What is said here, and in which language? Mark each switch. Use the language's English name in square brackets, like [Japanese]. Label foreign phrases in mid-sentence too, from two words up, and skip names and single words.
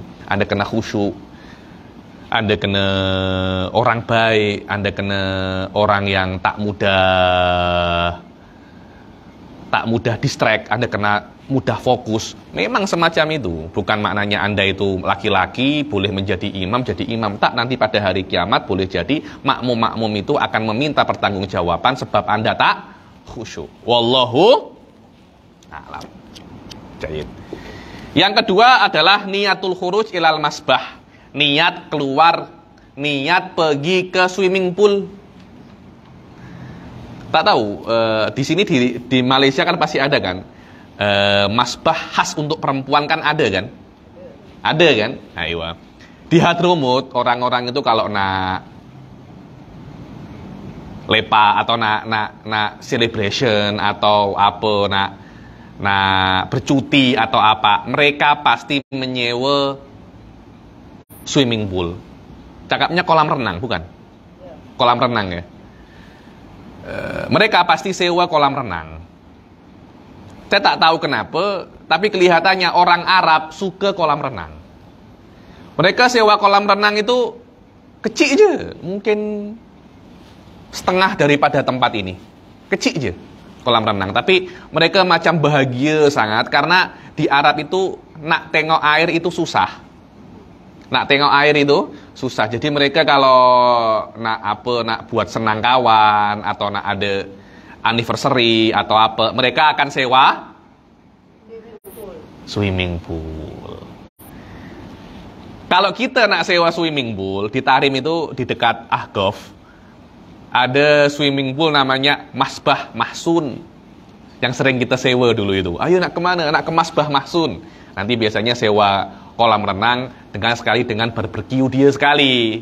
[Malay] Anda kena khusyuk, Anda kena orang baik, Anda kena orang yang tak mudah distract, Anda kena mudah fokus. Memang semacam itu. Bukan maknanya Anda itu laki-laki boleh menjadi imam, tak, nanti pada hari kiamat boleh jadi makmum-makmum itu akan meminta pertanggungjawaban sebab Anda tak khusyuk. [Arabic] والله أعلم. جيد. [Malay] Yang kedua adalah [Arabic] نية الخروج إلى المسبح. [Malay] Niat keluar, niat pergi ke [English] swimming pool. [Malay] Tak tahu, di sini di Malaysia kan pasti ada kan, masbah khas untuk perempuan kan ada kan? Ada kan? Ayo. Di Hadramut orang-orang itu kalau nak lepa atau nak celebration atau apa, nak bercuti atau apa, mereka pasti menyewa [English] swimming pool. [Malay] Cakapnya kolam renang, bukan? Kolam renang ya. Mereka pasti sewa kolam renang. Saya tak tahu kenapa, tapi kelihatannya orang Arab suka kolam renang. Mereka sewa kolam renang itu kecil aja, mungkin setengah daripada tempat ini. Kecil aja kolam renang, tapi mereka macam bahagia sangat karena di Arab itu nak tengok air itu susah. Nak tengok air itu susah. Jadi mereka kalau nak buat senang kawan atau nak ada anniversary atau apa, mereka akan sewa [English] swimming pool. [Malay] Kalau kita nak sewa [English] swimming pool [Malay] di Tarim itu di dekat Ahqaf, ada [English] swimming pool [Malay] namanya Masbah Mahsun yang sering kita sewa dulu itu. Ayo nak kemana? Nak ke Masbah Mahsun. Nanti biasanya sewa kolam renang dengan barbecue dia sekali.